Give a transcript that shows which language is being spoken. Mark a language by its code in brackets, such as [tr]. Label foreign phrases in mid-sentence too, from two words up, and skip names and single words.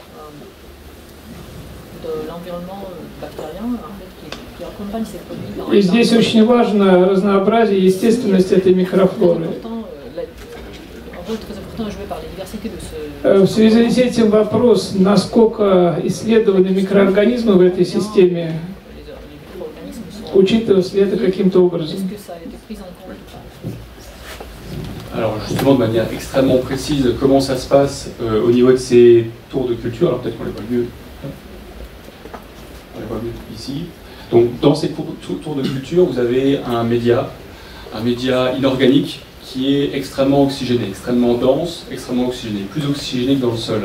[ru] И здесь очень важно разнообразие, естественность этой микрофлоры. В связи с этим вопрос, насколько исследованы микроорганизмы в этой системе, учитывалось ли это каким-то образом? [fr] Alors justement, de manière extrêmement précise, comment ça se passe au niveau de ces tours de culture, alors peut-être qu'on les voit mieux. ici. Donc dans ces tours de culture, vous avez un média inorganique qui est extrêmement oxygéné, extrêmement dense, extrêmement oxygéné, plus oxygéné que dans le sol.